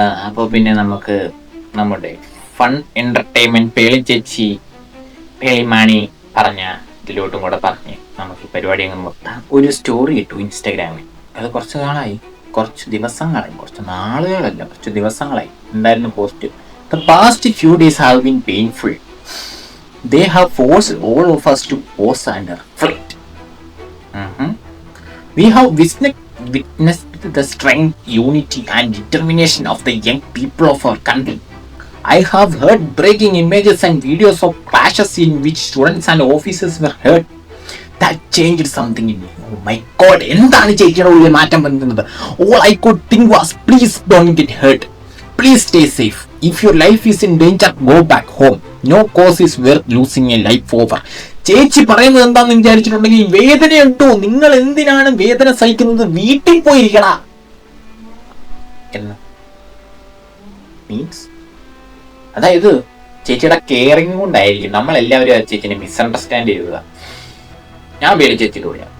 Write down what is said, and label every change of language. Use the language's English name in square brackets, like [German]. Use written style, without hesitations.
[Malayalam] അപ്പോൾ പിന്നെ നമുക്ക് നമ്മുടെ ഫൺ എന്റർടൈൻമെന്റ് പേളി ചേച്ചി പേളിമാണി പറഞ്ഞ ഇതിലോട്ടും കൂടെ പറഞ്ഞ് നമുക്ക് ഈ പരിപാടി അങ്ങ് നിർത്താം. ഒരു സ്റ്റോറി ഇട്ടു ഇൻസ്റ്റാഗ്രാമിൽ. അത് കുറച്ച് ദിവസങ്ങളായി, കുറച്ച് നാളുകളല്ല, കുറച്ച് ദിവസങ്ങളായി ഉണ്ടായിരുന്നു post. [English] The past few days have been painful. They have forced all of us to pause and reflect. We have witnessed the strength, unity and determination of the young people of our country. I have heard breaking images and videos of clashes in which students and officers were hurt. That changed something in me. Oh my God, [Malayalam] എന്താണ് ചേച്ചിയുടെ ഉള്ളിൽ മാറ്റം വരുന്നത്? [English] All I could think was, please don't get hurt. Please stay safe. If your life is in danger, go back home. No cause is worth losing a life over. [Malayalam] ചേച്ചി പറയുന്നത് എന്താണെന്ന് വിചാരിച്ചിട്ടുണ്ടെങ്കിൽ, വേദനയുണ്ടോ, നിങ്ങൾ എന്തിനാണ് വേദന സഹിക്കുന്നത്, വീട്ടിൽ പോയിരിക്കണ എന്ന് മീൻസ്. അതായത് ചേച്ചിയുടെ കെയറിങ് കൊണ്ടായിരിക്കും നമ്മളെല്ലാവരും ആ ചേച്ചിനെ മിസ്അണ്ടർസ്റ്റാൻഡ് ചെയ്തതാ. ഞാൻ പേളിച്ചേച്ചിയുടെ കൂടെയാണ്.